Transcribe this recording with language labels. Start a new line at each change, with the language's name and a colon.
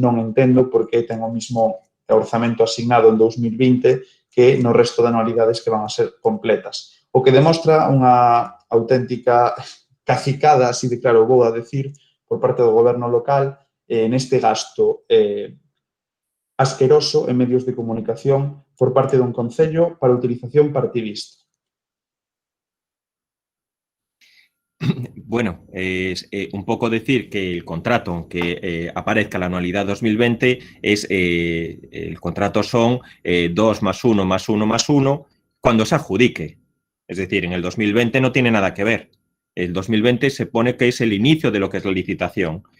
Galician: Non entendo por que ten o mismo orzamento asignado en 2020 que no resto de anualidades que van a ser completas. O que demostra unha auténtica cacicada, así de claro vou a decir, por parte do goberno local neste gasto asqueroso en medios de comunicación por parte dun concello para utilización partidista.
Spanish: Bueno, es un poco decir que el contrato, aunque aparezca la anualidad 2020, el contrato son 2 más 1 más 1 más 1 cuando se adjudique. Es decir, en el 2020 no tiene nada que ver. El 2020 se pone que es el inicio de lo que es la licitación.